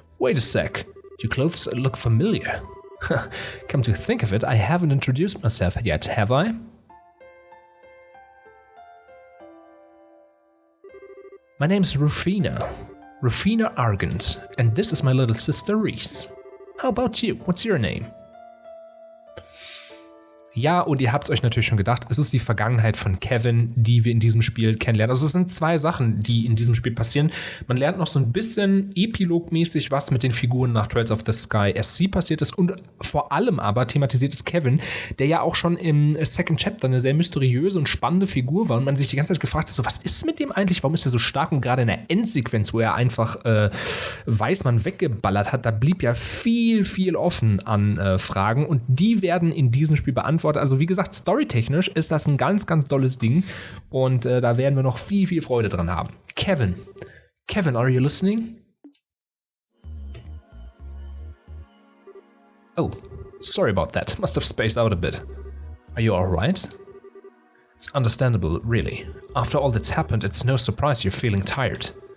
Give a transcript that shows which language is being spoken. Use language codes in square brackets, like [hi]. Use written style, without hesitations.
[en] Wait a sec, your clothes look familiar. Come to think of it, I haven't introduced myself yet, have I? My name's Rufina Argent, and this is my little sister Reese. How about you? What's your name? [de] Ja, und ihr habt es euch natürlich schon gedacht, es ist die Vergangenheit von Kevin, die wir in diesem Spiel kennenlernen. Also es sind 2 Sachen, die in diesem Spiel passieren. Man lernt noch so ein bisschen epilogmäßig, was mit den Figuren nach Trails of the Sky SC passiert ist. Und vor allem aber thematisiert ist Kevin, der ja auch schon im Second Chapter eine sehr mysteriöse und spannende Figur war. Und man sich die ganze Zeit gefragt hat, so, was ist mit dem eigentlich? Warum ist er so stark? Und gerade in der Endsequenz, wo er einfach Weißmann weggeballert hat, da blieb ja viel, viel offen an Fragen. Und die werden in diesem Spiel beantwortet. Also wie gesagt, storytechnisch ist das ein ganz, ganz tolles Ding und da werden wir noch viel, viel Freude dran haben. [en] Kevin, are you listening? Oh, sorry about that. Must have spaced out a bit. Are you alright? It's understandable, really. After all that's happened, it's no surprise you're feeling tired.